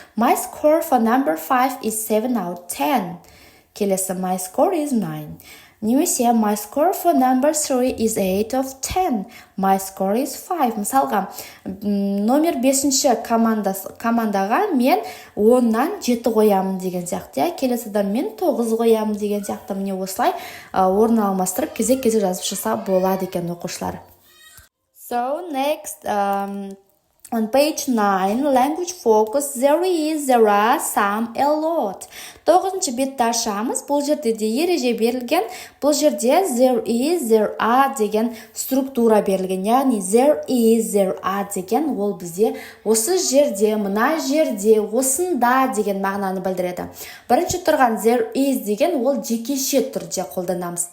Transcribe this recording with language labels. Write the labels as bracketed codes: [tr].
[en] My score for number 5 is 7 out of 10. [kk] Келесі [en] my score is 9. немесе my score for number 3 is 8 of 10. My score is 5. [kk] Мысалға, номер 5-ші командаға мен 10-нан 7 қоямын деген сияқты. Келесідан мен 9 қоямын деген сияқты. Міне осылай орын алмастырып кезек-кезек жазып шықса болады екен оқушылар. [en] So next, on page 9, language focus, there are, some, a lot. [kk] 9-шы бетті ашамыз. Бұл жерде де ереже берілген. Бұл жерде [en] there are [kk] деген структура берілген. Яғни [en] there are [kk] деген ол бізде осы жерде, мына жерде, осында деген мағынаны білдіреді. Бірінші тұрған [en] there is [kk] деген ол жекеше түрде қолданамыз.